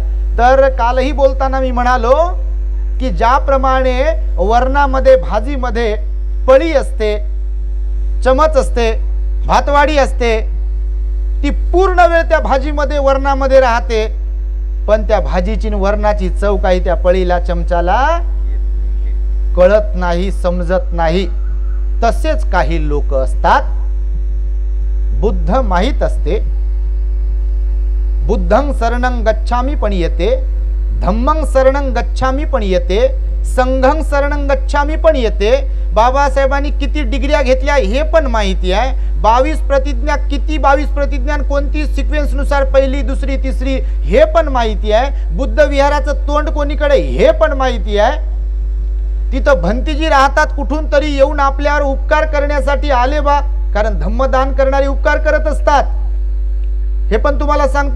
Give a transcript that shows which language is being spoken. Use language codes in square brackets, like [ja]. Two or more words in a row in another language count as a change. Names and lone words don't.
[mr] तर कालही बोलताना मी म्हणालो की ज्याप्रमाणे वर्णामध्ये, भाजीमध्ये पळी असते, चमच असते, भातवाडी असते, ती पूर्ण वेळ त्या भाजीमध्ये, वर्णामध्ये राहते, पण त्या भाजीची वर्णाची चव काही त्या पळीला, चमचाला कळत नाही, समजत नाही. तसेच काही लोक असतात, बुद्ध माहित असते, [pi] बुद्धं शरणं गच्छामी [mr] पण येते, [pi] धम्मं शरणं गच्छामी [mr] पण येते, [pi] संघं शरणं गच्छामी [mr] पण येते. बाबासाहेबांनी किती डिग्र्या घेतल्या हे पण माहिती आहे. 22 प्रतिज्ञा किती, 22 प्रतिज्ञा कोणती सिक्वेन्स नुसार, पहिली, दुसरी, तिसरी, हे पण माहिती आहे. बुद्ध विहाराचं तोंड कोणीकडे हे पण माहिती आहे. तिथं भंतीजी राहतात, कुठून तरी येऊन आपल्यावर उपकार करण्यासाठी आले बा, कारण धम्मदान करणारे उपकार करत असतात, हे पण तुम्हाला सांगतो.